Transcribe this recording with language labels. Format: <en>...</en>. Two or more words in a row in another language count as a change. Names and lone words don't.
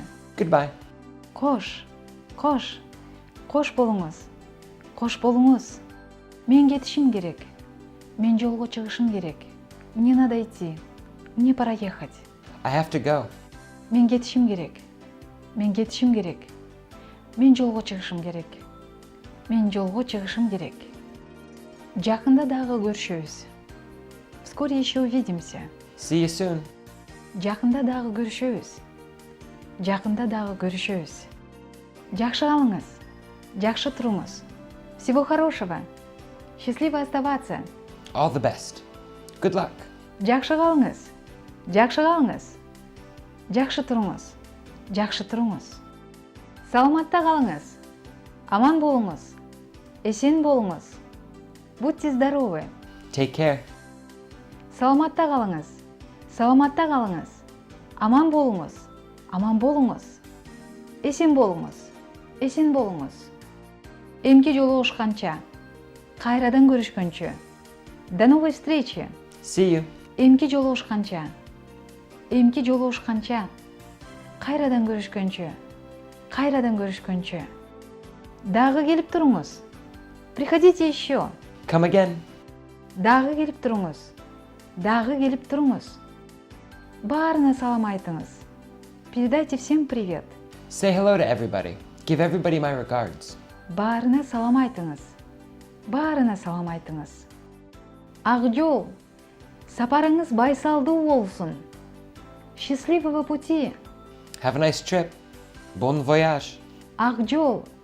<en>Goodbye.</en> <ky>Кош болуңуз. Кош болуңуз. Мен кетишим керек. Мен жолго чыгышым керек.</ky> <ru>Мне надо идти. Мне пора ехать.</ru> <en>I have to go.</en> <ky>Мен кетишим керек. Мен жолго чыгышым керек. Жакында дагы көрүшөбүз.</ky> <ru>Вскоре еще увидимся.</ru> <en>See you soon.</en> <ky>Жакында дагы көрүшөбүз. Жакшы калыңыз. Жакшы туруңуз.</ky> <ru>Всего хорошего. Счастливо оставаться.</ru> <en>All the best. Good luck.</en> <ky>Жакшы калыңыз. Жакшы туруңуз. Саламатта калыңыз. Аман болуңуз. Эсен болуңуз.</ky> <ru>Будьте здоровы.</ru> <en>Take care.</en> <ky>Саламатта калыңыз. Аман болуңуз. Эсен болуңуз. Эмки жолугушканча. Кайрадан көрүшкөнчө.</ky> <ru>До новой встречи.</ru> <en>See you.</en> <ky>Эмки жолугушканча. Кайрадан көрүшкөнчө. Дагы келип туруңуз.</ky> <ru>Приходите еще.</ru> <en>Come again.</en> <ky>Дагы келип туруңуз. Баарына салам айтыңыз.</ky> <ru>Передайте всем привет.</ru> <en>Say hello to everybody. Give everybody my regards.</en> <ky>Баарына салам айтыңыз. Ак жол. Сапарыңыз байсалдуу болсун.</ky> <ru>Счастливого пути.</ru> <en>Have a nice trip.</en> <fr>Bon voyage.</fr> <ky>Ак жол.</ky>